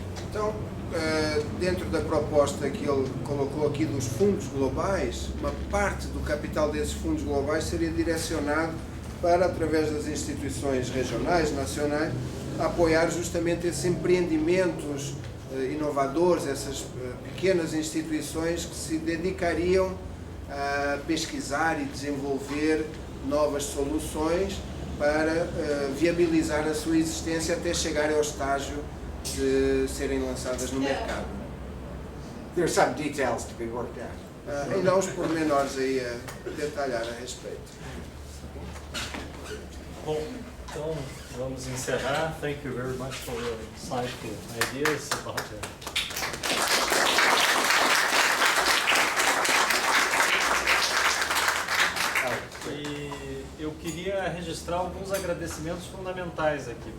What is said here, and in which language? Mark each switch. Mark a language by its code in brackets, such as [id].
[pt] Então, dentro da proposta que ele colocou aqui dos fundos globais, uma parte do capital desses fundos globais seria direcionado para, através das instituições regionais, nacionais, apoiar justamente esses empreendimentos inovadores, essas pequenas instituições que se dedicariam a pesquisar e desenvolver novas soluções para viabilizar a sua existência até chegar ao estágio de serem lançadas no mercado. [en] There's some details to be worked out. [pt] Ainda há uns pormenores aí a detalhar a respeito. Bom, então vamos encerrar. [en] Thank you very much for your insightful ideas about [pt] E eu queria registrar alguns agradecimentos fundamentais aqui.